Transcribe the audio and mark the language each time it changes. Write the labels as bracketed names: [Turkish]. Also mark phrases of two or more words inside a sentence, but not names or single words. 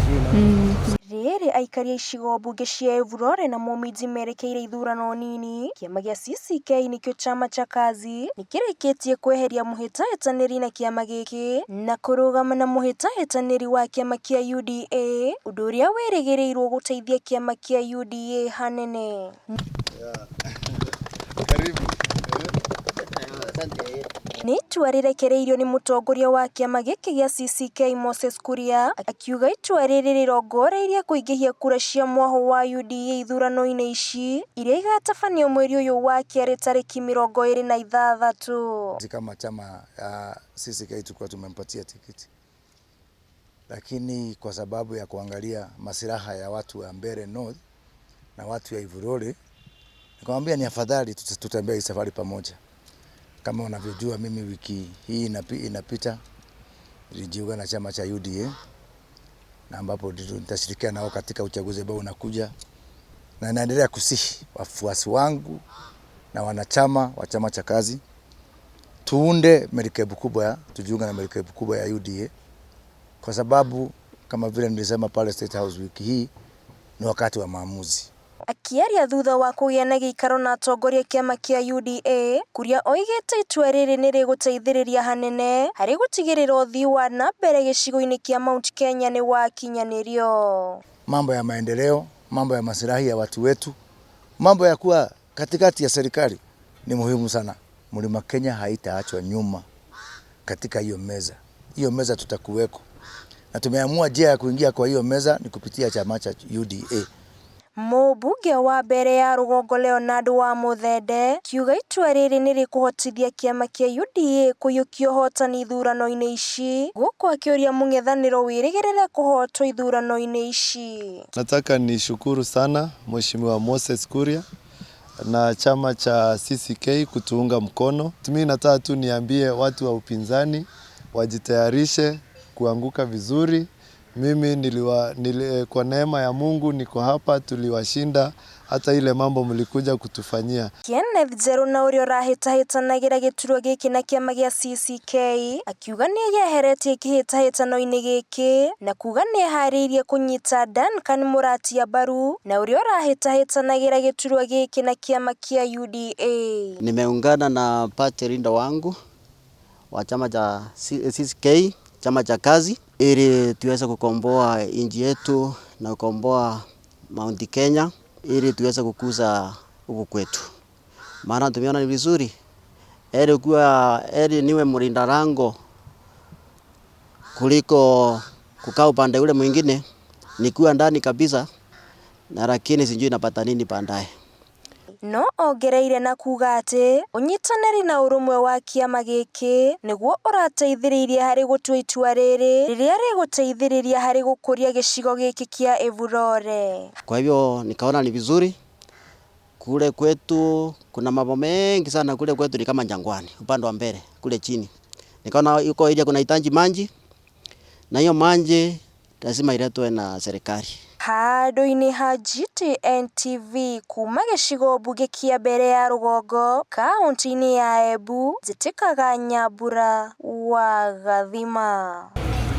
[Kikuyu] Rĩrĩ aikari a icigo mbunge cia Evurore na Mũminji merekeire ithurano nini, kĩama gĩa CCK nĩkĩo [Swahili] chama cha kazi [Kikuyu] nĩkĩrĩkĩtie kweheria mũhĩtahĩtanĩri na kĩama gĩkĩ na kũrũgama na mũhĩtahĩtanĩri wa kĩama kĩa UDA, ũndũ ũrĩa wĩrĩgĩrĩirwo gũteithia kĩama kĩa UDA hanene. Nĩ itua rĩrekereirio nĩ mũtongoria wa kĩama gĩkĩ gĩa CCK Moses Kuria, akiuga itua rĩrĩ rĩrongoreirie kũingĩhia kura cia mwaho wa UDA ithurano-inĩ ici iria igatabanio mweri ũyũ wa kerĩ tarĩki 26. [Swahili] Kama chama CCK tulikuwa tumempatia tikiti, lakini kwa sababu ya kuangalia maslaha ya watu wa Mbeere North na watu ya Evurore, nikamwambia ni afadhali tutembee hii safari pamoja. Kama unavyojua mimi wiki hii inapita nilijiunga na chama cha UDA, na ambapo nitashirikiana nao katika uchaguzi ambao unakuja, na naendelea kusihi wafuasi wangu na wanachama wa chama cha kazi tuunde merikebu kubwa, tujiunga na merikebu kubwa ya UDA, kwa sababu kama vile nilisema pale State House wiki hii ni wakati wa maamuzi. [Kikuyu] Akiaria thutha wa kũgĩa na gĩikaro na atongoria kĩama kĩa UDA, Kuria oigĩte itua rĩrĩ nĩ rĩgũteithĩrĩria hanene harĩ gũtigĩrĩra ũthii wa na mbere gĩcigo-inĩ kĩa Mount Kenya nĩ wakinyanĩrio. [Swahili] Mambo ya maendeleo, mambo ya maslahi ya watu wetu, mambo ya kuwa katikati ya serikali ni muhimu sana. Mlima Kenya haitaachwa nyuma katika hiyo meza. Hiyo meza tutakuweko, na tumeamua njia ya kuingia kwa hiyo meza ni kupitia chama cha UDA. [Kikuyu] Mũmbunge wa Mbeere ya Rũgongo Leonard wa Muthende kiuga itua rĩrĩ nĩ rĩkũhotithia kĩama kĩa UDA kũiyũkia ũhotani ithurano-inĩ ici, gũkũ akĩũria mũng'ethanĩro wĩrĩgĩrĩre kũhotwo ithurano-inĩ ici. [Swahili] Nataka nishukuru sana Mheshimiwa Moses Kuria na chama cha CCK kutuunga mkono. Mimi nataka tu niambie watu wa upinzani wajitayarishe kuanguka vizuri. Mimi kwa neema ya Mungu niko hapa, tuliwashinda hata ile mambo mlikuja kutufanyia. [Kikuyu] Kenneth Njeru na ũrĩa ũrahĩtahĩtanagĩra gĩturwa gĩkĩ na kĩama gĩa CCK akiuga nĩ yeheretie kĩhĩtahĩtano-inĩ gĩkĩ na kuga nĩ eharĩirie kũnyita Duncan Mũratia mbaru na ũrĩa ũrahĩtahĩtanagĩra gĩturwa gĩkĩ na kĩama kĩa UDA. [Swahili] Nimeungana na [English] party leader [Swahili] wangu wa chama cha CCK, chama cha kazi, ili tuweze kukomboa nchi yetu na kukomboa Mount Kenya, ili tuweze kukuza huku kwetu. Maana tumeona ni vizuri ili niwe mlinda lango kuliko kukaa upande ule mwingine, nikiwa ndani kabisa na lakini sijui napata nini baadaye. [Kikuyu] No ongereire na kuga atĩ ũnyitanĩri na ũrũmwe wa kĩama gĩkĩ nĩguo ũrateithĩrĩirie harĩ gũtua itua rĩrĩ rĩrĩa rĩgũteithĩrĩria harĩ gũkũria gĩcigo gĩkĩ kĩa Evurore. [Swahili] Kwa hivyo nikaona ni vizuri, kule kwetu kuna mambo mengi sana, kule kwetu ni kama jangwani upande wa Mbeere kule chini. Nikaona yuko ile kuna hitaji maji, na hiyo maji lazima iletwe na serikali. [Kikuyu] Handũ-inĩ ha GTN TV kuma gĩcigo mbunge kĩa Mbeere ya Rũgongo kaunti-inĩ ya Embu, Njĩtĩkaga Nyambura wa Gathima.